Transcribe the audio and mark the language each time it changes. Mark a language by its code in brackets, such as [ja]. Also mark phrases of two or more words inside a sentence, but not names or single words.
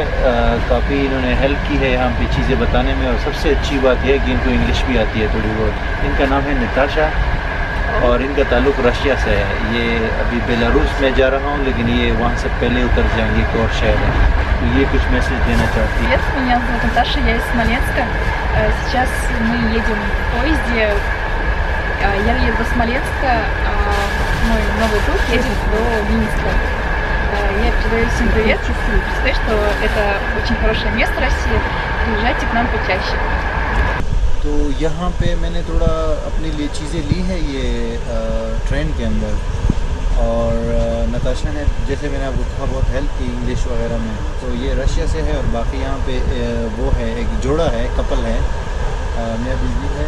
[hi] काफ़ी इन्होंने हेल्प की है यहाँ पे चीज़ें बताने में, और सबसे अच्छी बात यह है कि इनको इंग्लिश भी आती है थोड़ी बहुत। इनका नाम है नताशा। और इनका ताल्लुक रशिया से है। ये अभी बेलारूस में जा रहा हूँ, लेकिन ये वहाँ से पहले उतर जाएंगे एक और शहर है। तो ये कुछ मैसेज देना चाहती है। [ru] Привет, меня зовут Наташа, я из Смоленска. Сейчас мы едем в поезде. Я еду до Смоленска, а мой новый друг едет до Минска. Я передаю всем привет. Представляю, что это очень хорошее место России. Приезжайте к нам почаще. [hi] तो यहाँ पे मैंने थोड़ा अपने लिए चीज़ें ली है ये ट्रेन के अंदर, और नताशा ने, जैसे मैंने आपको कहा, बहुत हेल्प की इंग्लिश वगैरह में। तो ये रशिया से है, और बाकी यहाँ पे वो है, एक जोड़ा है, कपल है, मियाँ बीवी है।